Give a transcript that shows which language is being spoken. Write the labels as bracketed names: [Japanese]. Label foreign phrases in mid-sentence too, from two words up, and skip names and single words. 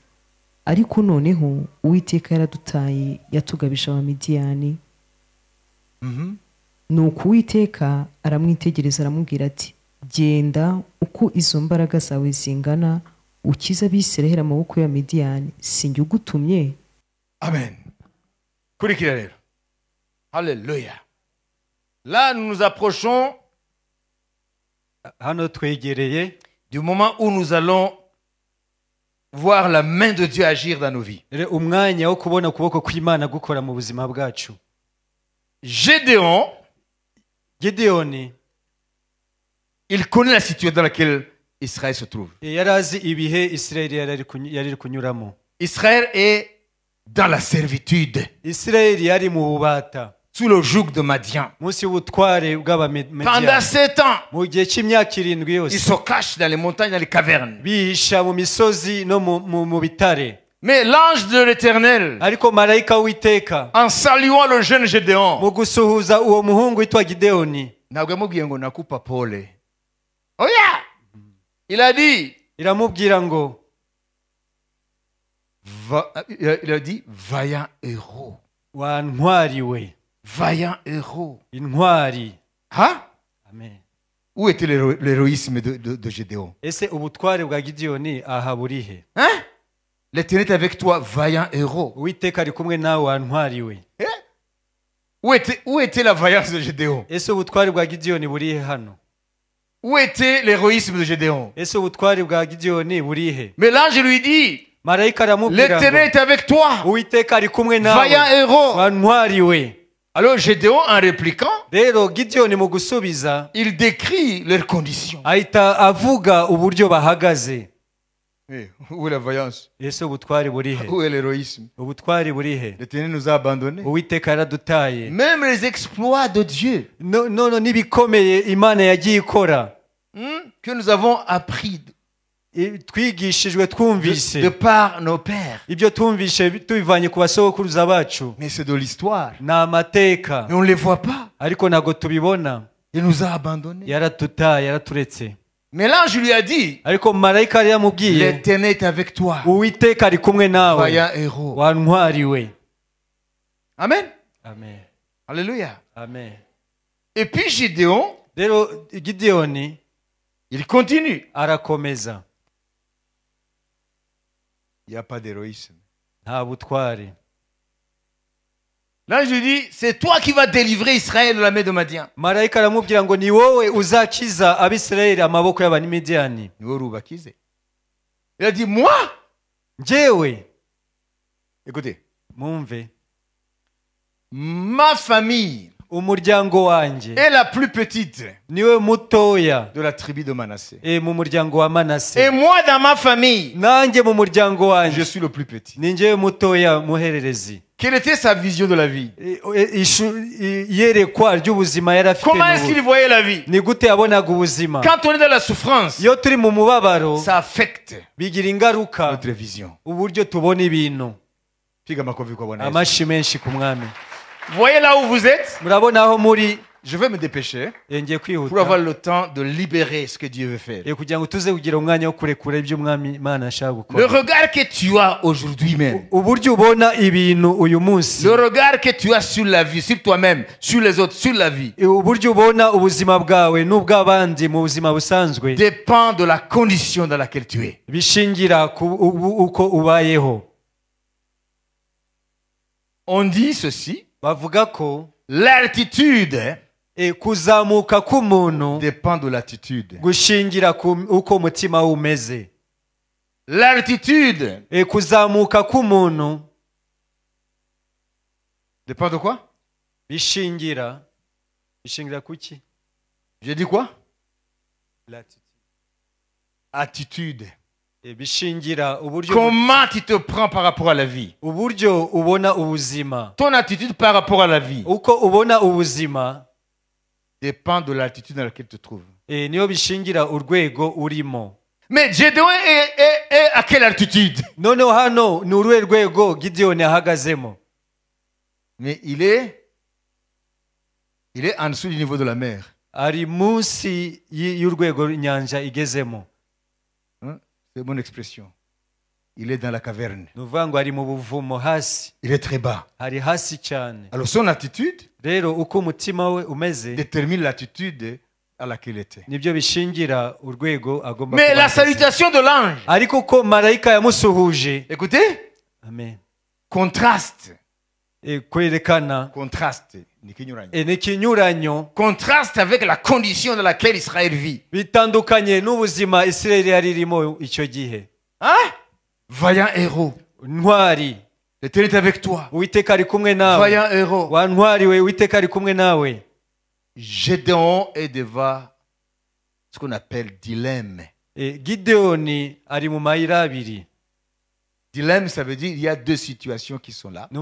[Kinyarwanda] Ariko noneho Uwiteka yaradutaye, yatugabisha Abamidiyani. Nuko Uwiteka aramwitegereza aramubwira ati, genda uko izo mbaraga zawe zingana, ukiza Abisiraheli amaboko y'Abamidiyani, sinjye ugutumye? Amen. Kurikira rero. [French] Alléluia. Là, nous nous approchons [Kinyarwanda] hano twegereye [French] du moment où nous allons voir la main de Dieu agir dans nos vies. [Kinyarwanda] umwanya wo kubona ukuboko kw'Imana gukora mu buzima bwacu. [French] Gédéon [Kinyarwanda] gideyoni [French] il connaît la situation dans laquelle Israël se trouve. [Kinyarwanda] yari azi ibihe isirayeli yari iri kunyuramo. [French] Israël est dans la servitude, [Kinyarwanda] isirayeli yari mu bubata [French] sous le joug de Madian. [Kinyarwanda] munsi y'ubutware [French] Pendant [Kinyarwanda] bw'abamediyani. [French] 7 ans, [Kinyarwanda] mu gihe cy'imyaka 7 [French] ils [Kinyarwanda] yose [French] se cachent dans les montagnes, dans les cavernes. [Kinyarwanda] bihisha mu misozi no mu bitare. [French] Mais l'ange de l'Éternel, [Kinyarwanda] ariko marayika w'iteka [French] en saluant le jeune Gédéon, [Kinyarwanda] mu gusuhuza uwo muhungu witwa gideyoni ntabwo yamubwiye ngo [Swahili] nakupa pole. [Kinyarwanda] Oya! [French] Il a dit, [Kinyarwanda] iramubwira ngo [French] il a dit, vaillant héros. [Kinyarwanda] wantwariwe, [French] Vaillant héros. [Kinyarwanda] intwari. [French] Hein? Amen. Où était l'héroïsme de Gédéon? [Kinyarwanda] ese ubutware bwa gideyoni aha burihe? [French] Hein? L'Éternel est avec toi, vaillant héros. [Kinyarwanda] uwiteka ari kumwe nawe wantwariwe. [French] Où était la vaillance de Gédéon? [Kinyarwanda] ese ubutware bwa gideyoni burihe hano? [French] Où était l'héroïsme de Gédéon? [Kinyarwanda] ese ubutware bwa gideyoni burihe? [French] Mais l'ange lui dit, [Kinyarwanda] marayika aramubwira [French] l'Éternel [Kinyarwanda] ngo [French] est avec toi, [Kinyarwanda] uwiteka ari kumwe nawe [French] vaillant héros. [Kinyarwanda] wantwariwe. [French] Alors Gédéon, en répliquant, [Kinyarwanda] rero gideyoni mu gusubiza [French] il décrit leurs conditions. [Kinyarwanda] ahita avuga uburyo bahagaze. [French] Où est la vaillance? [Kinyarwanda] ese ubutware burihe? [French] Où est l'héroïsme? [Kinyarwanda] ubutware burihe? [French] L'Éternel nous a abandonnés. [Kinyarwanda] uwiteka yaradutaye. [French] Même les exploits de Dieu [Kinyarwanda] none n'ibikomeye imana yagiye ikora [French] que nous avons appris [Kinyarwanda] twigishijwe twumvise [French] de par nos pères. [Kinyarwanda] ibyo twumvishe tubivanye ku basokuruza bacu [French] Mais c'est de l'histoire. [Kinyarwanda] ni amateka [French] Mais on ne les voit pas. [Kinyarwanda] ariko ntabwo tubibona. [French] Il nous a abandonnés. [Kinyarwanda] yaradutaye, yaraturetse. [French] Mais l'ange lui a dit, [Kinyarwanda] ariko marayika yari yamubwiye [French] l'Éternel est avec toi, [Kinyarwanda] uwiteka ari kumwe nawe [French] vaillant héros. [Kinyarwanda] wantwariwe. [French] Amen. Amen. Alléluia. Amen. Et puis Gédéon, [Kinyarwanda] rero gideyoni [French] il continue. [Kinyarwanda] arakomeza. [French] Il n'y a pas d'héroïsme. [Kinyarwanda] nta butware. [French] L'ange lui dit, c'est toi qui vas délivrer Israël de la main de Madian. [Kinyarwanda] marayika aramubwira ngo ni wowe uzakiza abisirayeli amaboko y'abamidiyani. [French] Il a dit, moi? [Kinyarwanda] njyewe [French] Écoutez, [Kinyarwanda] mwumve, [French] ma famille [Kinyarwanda] umuryango wanjye [French] est la plus petite [Kinyarwanda] niwe mutoya [French] de la tribu de Manassé. [Kinyarwanda] mu muryango wa manase. [French] Et moi, dans ma famille, [Kinyarwanda] nanjye mu muryango [French] je [Kinyarwanda] wanjye [French] suis le plus petit. [Kinyarwanda] ni njyewe mutoya muhererezi. [French] Quelle était sa vision de la vie? [Kinyarwanda] iyerekwa ry'ubuzima yari afite. [French] Comment est-ce qu'il voyait la vie? [Kinyarwanda] ni gute yabonaga ubuzima? [French] Quand on est dans la souffrance, [Kinyarwanda] iyo turi mu mubabaro [French] ça affecte [Kinyarwanda] bigira ingaruka [French] notre vision. [Kinyarwanda] uburyo tubona ibintu. [Swahili] Piga makofi kwa Bwana Yesu. [Kinyarwanda] amashi menshi ku mwami. [French] Voyez là où vous êtes. [Kinyarwanda] murabona aho muri. [French] Je vais me dépêcher [Kinyarwanda] ngiye [French] pour [Kinyarwanda] kwihuta [French] avoir le temps de libérer ce que Dieu veut faire. [Kinyarwanda] kugira ngo tuze kugira umwanya wo kurekura ibyo umwami Imana ashaka [French] Le [Kinyarwanda] gukora. [French] regard que tu as aujourd'hui même, [Kinyarwanda] uburyo ubona ibintu uyu munsi, [French] le regard que tu as sur la vie, sur toi-même, sur les autres, sur la vie, [Kinyarwanda] uburyo ubona ubuzima bwawe n'ubw'abandi mu buzima busanzwe [French] dépend de la condition dans laquelle tu es. [Kinyarwanda] bishingira ku uko ubayeho. [French] On dit ceci, [Kinyarwanda] bavuga ko [French] l'altitude [Kinyarwanda] kuzamuka k'umuntu [French] dépend de l'attitude. [Kinyarwanda] gushingira ku uko umutima we umeze. [French] L'altitude [Kinyarwanda] kuzamuka k'umuntu [French] dépend de quoi? [Kinyarwanda] bishingira kuki? [French] J'ai dit quoi? Attitude. [Kinyarwanda] bishingira uburyo [French] Comment tu te prends par rapport à la vie? [Kinyarwanda] uburyo ubona ubuzima. [French] Ton attitude par rapport à la vie [Kinyarwanda] uko ubona ubuzima [French] dépend de l'attitude dans laquelle tu te trouves. [Kinyarwanda] niyo bishingira urwego urimo. [French] Mais Gédéon est à quelle altitude? [Kinyarwanda] noneho hano ni uruhe rwego gideyoni ahagazemo? [French] Mais il est en dessous du niveau de la mer. [Kinyarwanda] ari munsi y'urwego inyanja igezemo. [French] C'est mon expression. Il est dans la caverne. [Kinyarwanda] ni ukuvuga ngo ari mu buvumo hasi. [French] Il est très bas. [Kinyarwanda] hari hasi cyane. [French] Alors son attitude [Kinyarwanda] rero uko umutima we umeze [French] détermine l'attitude à laquelle il était. [Kinyarwanda] nibyo bishingira urwego agomba [French] Mais la [Kinyarwanda] kuba ahagaze. [French] salutation de l'ange, [Kinyarwanda] ariko ko marayika yamusuhuje, [French] écoutez, [Kinyarwanda] amen, [French] contraste. [Kinyarwanda] kwerekana [French] Contraste. [Kinyarwanda] n'ikinyuranyo, [French] Contraste avec la condition dans laquelle Israël vit. [Kinyarwanda] bitandukanye n'ubuzima Isirayeli yari irimo icyo gihe. [French] Hein? Vaillant héros. [Kinyarwanda] ntwari, [French] L'Éternel est avec toi. [Kinyarwanda] uwiteka ari kumwe nawe. [French] Vaillant héros. [Kinyarwanda] wa ntwari we, uwiteka ari kumwe nawe. [French] Gédéon est devant ce qu'on appelle dilemme. [Kinyarwanda] Gideyoni ari mu mayira abiri. [French] Dilemme, ça veut dire il y a deux situations qui sont là.